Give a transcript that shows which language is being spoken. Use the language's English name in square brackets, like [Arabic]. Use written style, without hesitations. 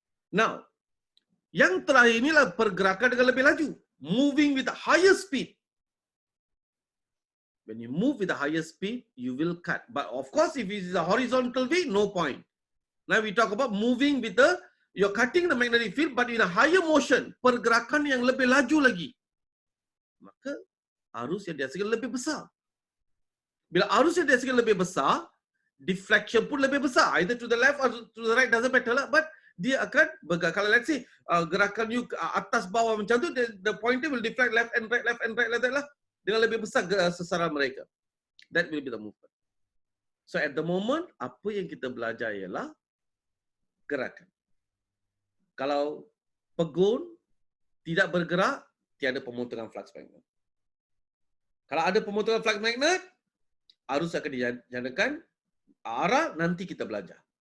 [Malay] Now, yang terakhir inilah pergerakan dengan lebih laju. [English] Moving with a higher speed. When you move with a higher speed, you will cut. But of course, if it is a horizontal way, no point. Now we talk about moving with you're cutting the magnetic field, but in a higher motion. [Malay] Pergerakan yang lebih laju lagi. Maka, arus yang dihasilkan lebih besar. Bila arus yang dihasilkan lebih besar, deflection pun lebih besar. [English] Either to the left or to the right, doesn't matter lah. [Malay] But dia akan bergerak. Kalau [English] let's say [Malay] gerakan you atas bawah macam tu, [English] the pointer will deflect left and right [Malay] lah. Dengan lebih besar sasaran mereka. [English] That will be the movement. [Malay] So at the moment, apa yang kita belajar ialah gerakan. Kalau pegun tidak bergerak, tiada pemotongan flux magnet. Kalau ada pemotongan flux magnet, arus akan dijadikan arah, nanti kita belajar.